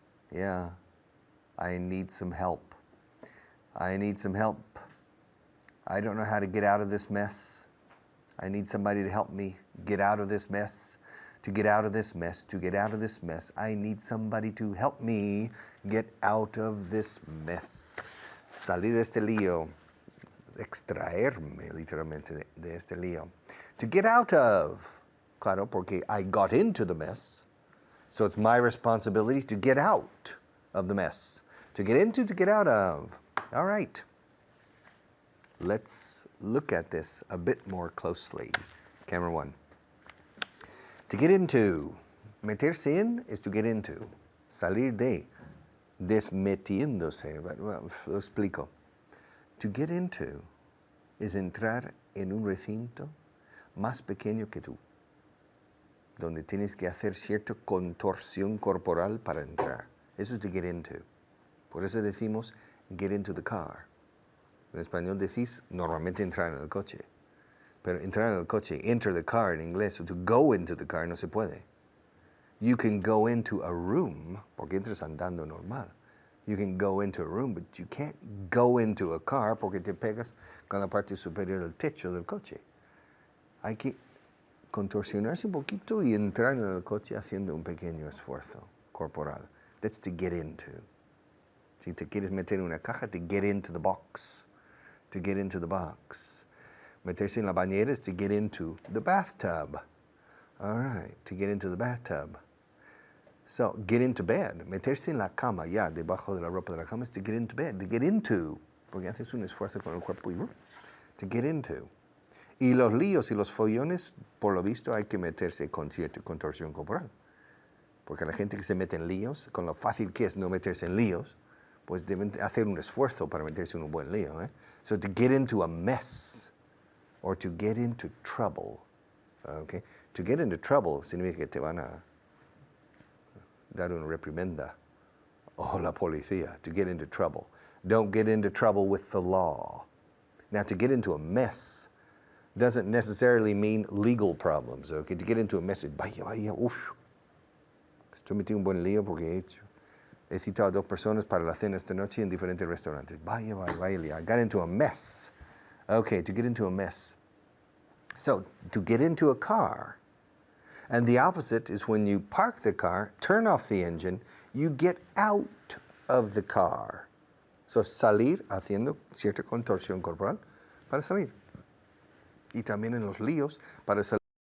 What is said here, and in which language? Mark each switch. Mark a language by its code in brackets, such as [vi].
[en] Yeah, I need some help. I need some help. I don't know how to get out of this mess. I need somebody to help me get out of this mess. To get out of this mess, to get out of this mess. I need somebody to help me get out of this mess. [es] Salir de este lío. Extraerme literalmente de este lío. [en] To get out of. [es] Claro, porque [en] I got into the mess. So it's my responsibility to get out of the mess. To get into, to get out of. All right. Let's look at this a bit more closely. Camera one. To get into. Meterse in is to get into. [es] Salir de. Desmetiéndose. Well, lo explico. [en] To get into is [es] entrar en un recinto más pequeño que tú, donde tienes que hacer cierta contorsión corporal para entrar. Eso es [en] to get into. [es] Por eso decimos [en] get into the car. [es] En español decís normalmente entrar en el coche. Pero entrar en el coche, [en] enter the car [es] en inglés, [en] to go into the car [es] no se puede. [en] You can go into a room, [es] porque entras andando normal. [en] You can go into a room, but you can't go into a car [es] porque te pegas con la parte superior del techo del coche. Hay que contorsionarse un poquito y entrar en el coche haciendo un pequeño esfuerzo corporal. [en] That's to get into. [es] Si te quieres meter en una caja, [en] to get into the box. To get into the box. [es] Meterse en la bañera [en] is to get into the bathtub. All right, to get into the bathtub. So, get into bed. [es] Meterse en la cama, ya, debajo de la ropa de la cama, [en] is to get into [es] bed. To get into, porque haces un esfuerzo con el cuerpo y [en] to get into. [es] Y los líos y los follones, por lo visto, hay que meterse con cierta contorsión corporal. Porque la gente que se mete en líos, con lo fácil que es no meterse en líos, pues deben hacer un esfuerzo para meterse en un buen lío. [en] So, to get into a mess, or to get into trouble. Okay? To get into trouble [es] significa que te van a dar una reprimenda o la policía, [en] to get into trouble. Don't get into trouble with the law. Now, to get into a mess doesn't necessarily mean legal problems. Okay? To get into a mess is, [es] vaya, estoy metido en un buen lío porque he citado a 2 personas para la cena esta noche en diferentes restaurantes. [en] Vaya, I got into a mess. Okay, to get into a mess. So, to get into a car. And the opposite is when you park the car, turn off the engine, you get out of the car. [es] So, salir haciendo cierta contorsión corporal para salir. Y también en los líos para salir.